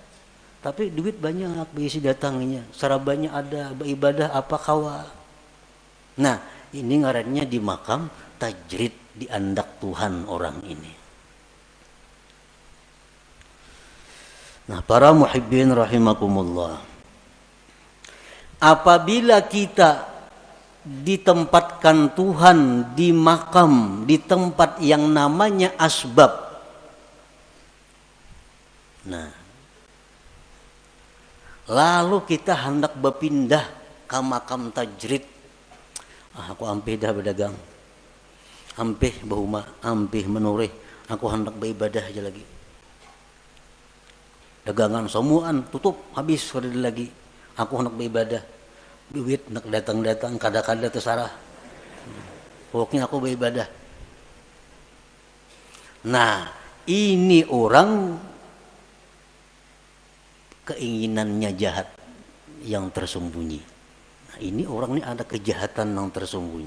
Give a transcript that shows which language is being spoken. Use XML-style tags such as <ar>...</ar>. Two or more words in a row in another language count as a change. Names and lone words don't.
<bjn>Tapi duit banyak berisi datangnya. Sarabanya ada, beribadah apa kawa. Nah, ini ngarannya di makam tajrid, diandak Tuhan orang ini.</bjn> <id>Nah, para</id> <ar>محبين رحمكم الله,</ar> <id>apabila kita ditempatkan Tuhan di makam, di tempat yang namanya asbab, nah, lalu kita hendak berpindah ke makam tajrid.</id> <bjn>Aku ampih dah berdagang, ampih bahuma, ampih menurih, aku hendak beribadah aja lagi. Dagangan semuaan tutup habis kada lagi. Aku hendak beribadah. Duit hendak datang-datang kada-kada terserah.</bjn> <id>Pokoknya aku beribadah. Nah, ini orang keinginannya jahat yang tersembunyi. Nah, ini orang ini ada kejahatan yang tersembunyi.</id>